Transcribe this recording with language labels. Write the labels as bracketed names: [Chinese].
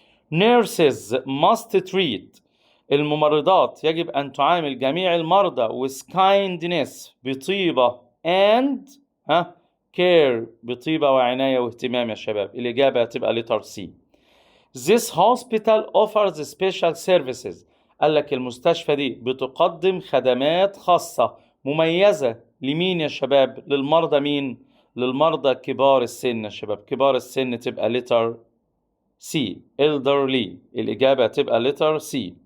[Arabic] nurses must treat الممرضات يجب أن تعامل جميع المرضى with kindness بطيبة and care بطيبة وعناية واهتمام يا شباب. الإجابة هتبقى letter C. [English] This hospital offers special services. [Arabic] قال لك المستشفى دي بتقدم خدمات خاصة مميزة لمين يا شباب؟ للمرضى. مين؟ للمرضى كبار السن يا شباب. كبار السن تبقى letter C. [English] elderly الإجابة تبقى letter C.